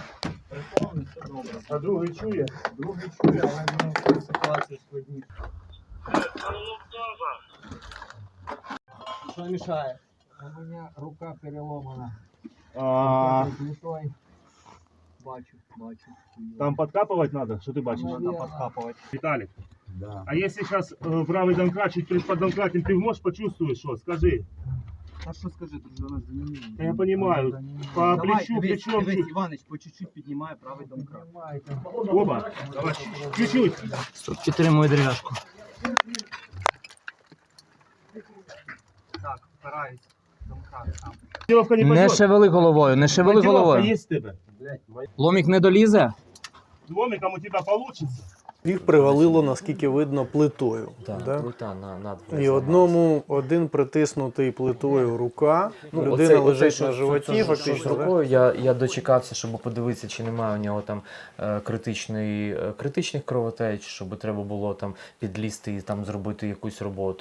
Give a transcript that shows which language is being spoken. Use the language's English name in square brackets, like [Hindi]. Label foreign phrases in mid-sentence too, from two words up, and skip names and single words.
[Ukrainian] А другий чує, але в ситуації складні. Що мішає? У мене рука переломана. Бачу. [Russian] Там подкапывать надо? Что ты бачишь? Надо подкапывать. Виталик, Да. а если сейчас правый домкрат, чуть под домкратом, ты можешь почувствовать, что? Скажи. [Ukrainian] А що скажи, дружина, заміни. [Russian] Да я понимаю. По плечу, плечом [Ukrainian] Дивись, [Russian] чуть. [Ukrainian] Іванич, [Russian] по чуть-чуть [Ukrainian] піднімає правий домкрат. [Russian] Оба. Давай, чуть-чуть. [Ukrainian] Підтримую дерев'яшку. [Russian] Так, впираюсь. Домкрат там. Веревка не Не пойдет. [Ukrainian] шевели головою, не шевели [Russian] Монтировка [Ukrainian] головою. [Russian] есть в тебе? [Ukrainian] Ломік не долізе? [Russian] Ломиком у тебя получится. [Ukrainian] Їх привалило, наскільки видно, плитою. [Russian] Да, Да? [Ukrainian] плита над І один притиснутий плитою рука, людина лежить на животі, фактично. [Russian] Да? [Ukrainian] рукою. Я дочекався, щоб подивитися, чи немає у нього там критичних кровотеч, щоб треба було там підлізти і там зробити якусь роботу.